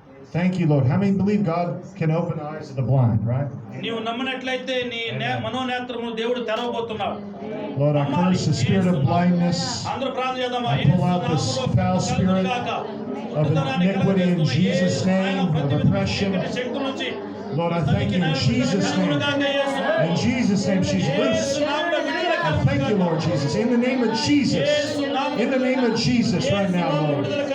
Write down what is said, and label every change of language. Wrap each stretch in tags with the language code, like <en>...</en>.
<en>Thank you, Lord. How many believe God can open the eyes of the blind, right?</en> <te>నీవు నమ్మినట్లయితే నీ మనోనేత్రములు దేవుడు తెరవబోతున్నాడు.</te> <en>Lord, I curse the spirit of blindness,</en> <te>అందరూ ప్రార్థన చేద్దామా?</te> <en>I pull out this foul spirit of iniquity in Jesus' name, of oppression. Lord, I thank you in Jesus' name. In Jesus' name, she's loose. I thank you, Lord Jesus. In the name of Jesus. In the name of Jesus right now, Lord.</en>